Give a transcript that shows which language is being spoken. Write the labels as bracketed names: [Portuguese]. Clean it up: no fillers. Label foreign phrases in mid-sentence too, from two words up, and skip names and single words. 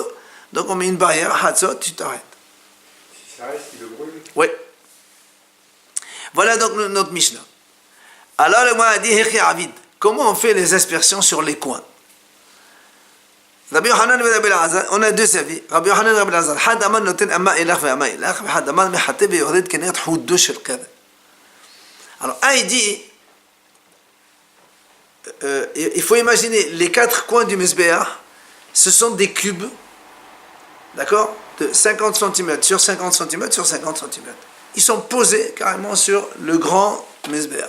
[French] Donc on met une barrière, hatzot, tu t'arrêtes. Si ça reste, il le brûle. Oui. Voilà donc notre Mishnah. Alors le Gemara dit, [Aramaic] היכי עביד, [French] comment on fait les aspersions sur les coins? Rabbi Yochanan et Rabbi Elazar, on a deux avis. Rabbi Yochanan et Rabbi Elazar, [Aramaic] חד אמר נותן אמה אילך ו אמה אילך, חד אמר מחטא ויורד כנגד חודו של קבת. Alors un il dit, il faut imaginer les quatre coins du Mizbeach, ce sont des cubes, d'accord, de 50 cm sur 50 cm sur 50 cm. Ils sont posés carrément sur le grand Mizbeach.